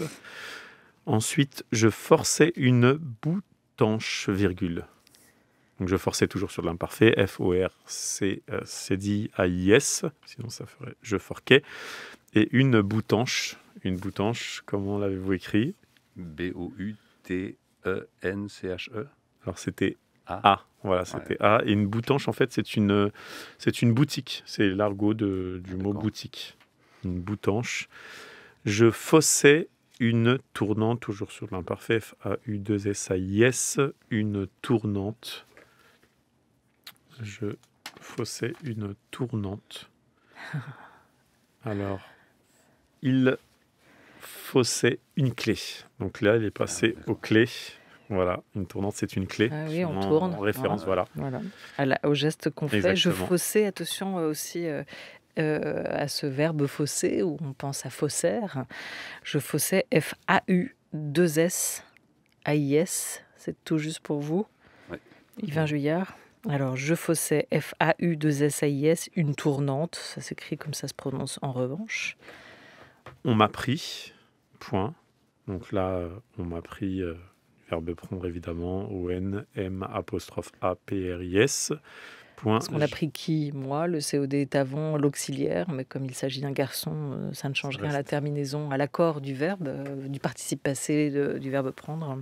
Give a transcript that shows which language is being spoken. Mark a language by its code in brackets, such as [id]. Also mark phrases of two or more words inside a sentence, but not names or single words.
[fr] Ensuite, je forçais une boutanche, virgule. Donc je forçais toujours sur de l'imparfait, F-O-R-C-D-A-I-S, sinon ça ferait je forquais. Et une boutanche, comment l'avez-vous écrit? B-O-U-T-E-N-C-H-E. Alors c'était A. Voilà, c'était A. Et une boutanche, en fait, c'est une boutique. C'est l'argot du mot boutique. Une boutanche. Je faussais une tournante, toujours sur l'imparfait, F-A-U-2-S-A-I-S, une tournante. Je faussais une tournante. Alors, il faussait une clé. Donc là, il est passé aux clés. Voilà, une tournante, c'est une clé. Ah oui, on tourne. En référence, voilà. Au geste qu'on fait. Je Exactement. faussais, attention aussi à ce verbe fausser, où on pense à faussaire. Je faussais F-A-U-2-S-A-I-S. C'est tout juste pour vous, Yvain Juillard. Alors, je faussais F-A-U-2-S-A-I-S, une tournante. Ça s'écrit comme ça se prononce en revanche. On m'a pris, point. Donc là, on m'a pris, verbe prendre évidemment, O-N, M, apostrophe A, P-R-I-S. Point. Parce qu'on a pris qui? Moi, le COD est avant l'auxiliaire, mais comme il s'agit d'un garçon, ça ne change rien à la terminaison, à l'accord du verbe, du participe passé du verbe prendre.